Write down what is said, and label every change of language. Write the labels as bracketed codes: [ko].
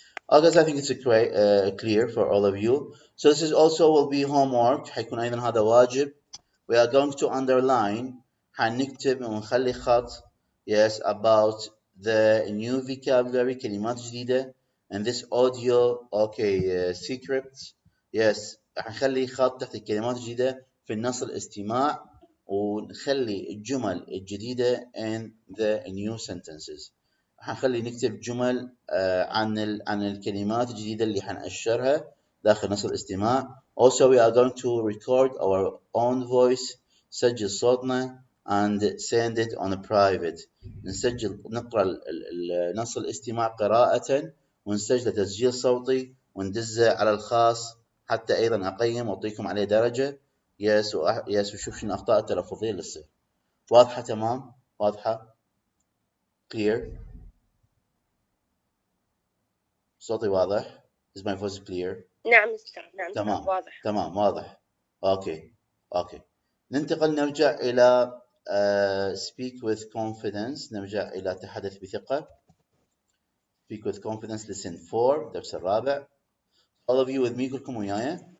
[en] Guys, I think it's clear for all of you. So this is also will be homework. [ar] حيكون أيضا هذا واجب. [en] We are going to underline. [ar] حنكتب ونخلي خط. [en] Yes, about the new vocabulary [ar] كلمات جديدة. [en] And this audio, okay, secrets. [ar] Yes, حنخلي خط تحت الكلمات الجديدة في النص الاستماع ونخلي الجمل الجديدة [en] in the new sentences. [ar] حنخلي نكتب جمل عن الكلمات الجديدة اللي حنأشرها داخل نص الاستماع. [en] Also we are going to record our own voice. [ar] نسجل صوتنا [en] and send it on a private. [ar] نقرأ نص الاستماع قراءة ونسجله تسجيل صوتي وندزه على الخاص حتى أيضا أقيم وأعطيكم عليه درجة. يس وشوف شنو الأخطاء التلفظية اللي تصير. واضحة تمام؟ واضحة؟ clear؟ صوتي واضح؟ [en] Is my voice clear؟ [ar] نعم أستاذ، نعم تمام واضح. تمام واضح. اوكي ننتقل نرجع إلى [en] speak with confidence. [ar] نرجع إلى تحدث بثقة. [en] speak with confidence lesson 4 [ar] الدرس الرابع. [en] all of you with me [ar] كلكم وياي؟